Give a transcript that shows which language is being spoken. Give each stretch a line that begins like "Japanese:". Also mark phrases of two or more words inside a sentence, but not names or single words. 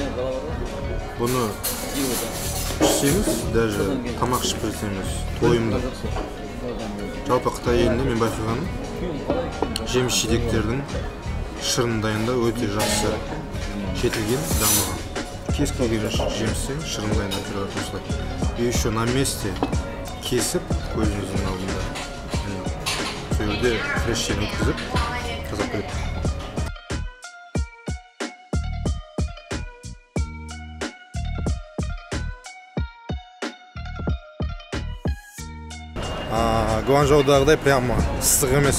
Kazakh: Бұны ішсеңіз, даже тамақ ішіп берсеңіз, тойымда. Жалпы Қытай елінде мен байқағаным, жеміс-жидектердің шырын дайындау өте жақсы жетілген, дамыған. Кез келген жемістен шырын дайындап жүреді осылай.
Russian: И еще на месте
Kazakh: кесіп, көзіңіздің алдында. Сол жерде фрештен өткізіп, тазалап береді. Гуанчжоудағыдай прямо ыстық емес.